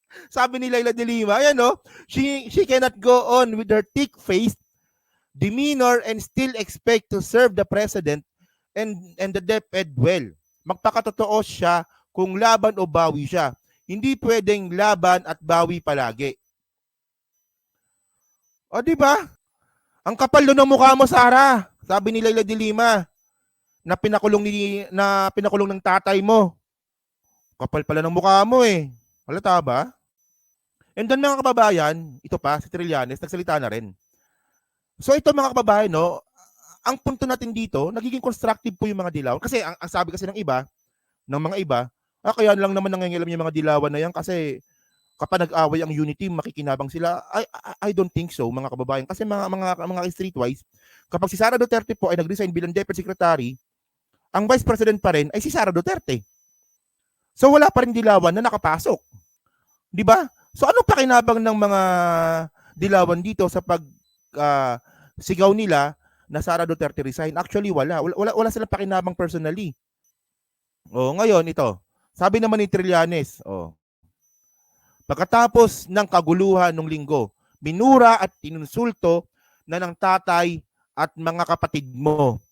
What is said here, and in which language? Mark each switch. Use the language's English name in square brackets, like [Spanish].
[Filipino] Sabi ni Laila de Lima, ayan no, [English] she cannot go on with her thick face, demeanor, and still expect to serve the president and the DepEd well. [Filipino] Magpakatotoo siya kung laban o bawi siya. Hindi pwedeng laban at bawi palagi. O di ba? Ang kapal ng mukha mo, Sara. Sabi ni Laila de Lima na pinakulong ng tatay mo. Kapal pala ng mukha mo eh. Halata ba? And then mga kababayan, ito pa, si Trillanes, nagsalita na rin. So ito mga kababayan, no, ang punto natin dito, nagiging constructive po yung mga dilawan. Kasi ang sabi kasi ng mga iba, kaya lang naman nangingialam yung mga dilawan na yan kasi kapag nag-away ang unity, makikinabang sila. [English] I don't think so, [Filipino] mga kababayan. Kasi mga streetwise, kapag si Sara Duterte po ay nag-resign bilang Deputy Secretary, ang Vice President pa rin ay si Sara Duterte. So wala pa rin dilawan na nakapasok. Di ba? So ano pakinabang ng mga dilawan dito sa pag sigaw nila na Sara Duterte resign? Actually wala silang pakinabang personally. Ngayon ito. Sabi naman ni Trillanes, pagkatapos ng kaguluhan nung linggo, minura at tinunsulto na ng tatay at mga kapatid mo.